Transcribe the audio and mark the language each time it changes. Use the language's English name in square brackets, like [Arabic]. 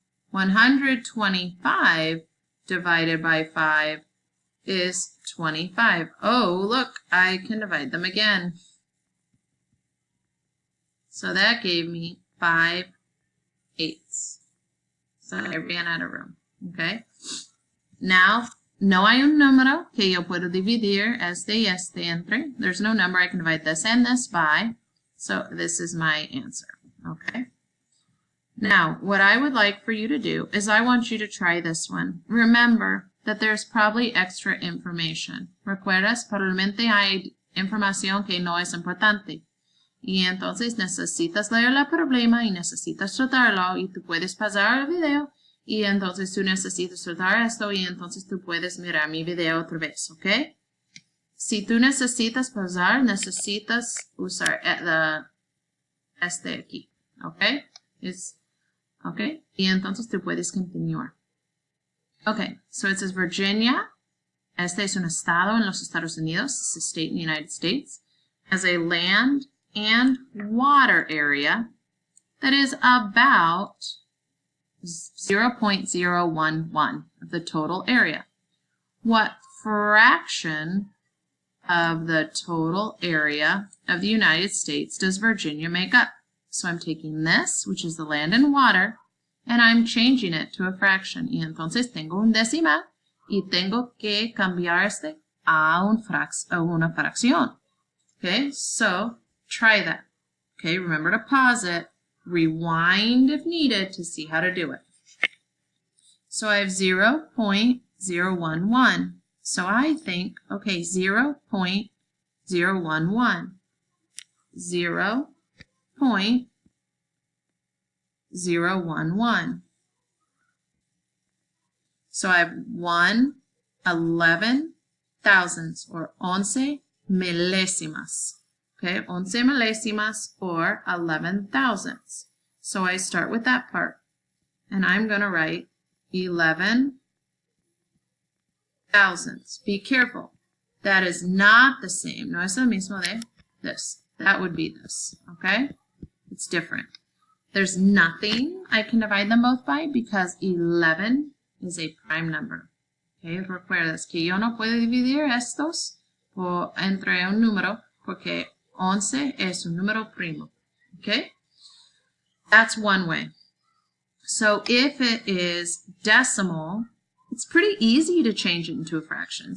[English] 125 divided by 5 is 25. Oh, look, I can divide them again. So that gave me 5/8. So I ran out of room. Okay. Now [Spanish] no hay un número que yo puedo dividir este y este entre. [English] There's no number I can divide this and this by. So this is my answer. Okay. Now, what I would like for you to do is I want you to try this one. Remember that there's probably extra information. [Spanish] ¿Recuerdas? Probablemente hay información que no es importante. Y entonces necesitas leer el problema y necesitas tratarlo y tú puedes pasar el video y entonces tú necesitas tratar esto y entonces tú puedes mirar mi video otra vez, ¿ok? Si tú necesitas pausar, necesitas usar este aquí, ¿ok? ¿Ok? Y entonces tú puedes continuar. [English] Ok, so it says Virginia, [Spanish] este es un estado en los Estados Unidos, [English] it's a state in the United States, has a land and water area that is about 0.011 of the total area. What fraction of the total area of the United States does Virginia make up? So I'm taking this, which is the land and water, and I'm changing it to a fraction. [Spanish] Y entonces tengo un decimal y tengo que cambiar este a una fracción. [English] Okay, so try that. Okay, remember to pause it, rewind if needed to see how to do it. So I have 0.011. So I think, okay, 0.011. 0.011. So I have 1/11 thousandths or 11 milésimas. Okay, 11 milésimas or 11 thousandths. So I start with that part and I'm going to write 11 thousandths. Be careful. That is not the same. [Spanish] No es lo mismo de [English] this. That would be this. Okay? It's different. There's nothing I can divide them both by because 11 is a prime number. Okay? [Spanish] Recuerdas que yo no puedo dividir estos entre un número porque 11 es un número primo. [English] Okay? That's one way. So if it is decimal, it's pretty easy to change it into a fraction.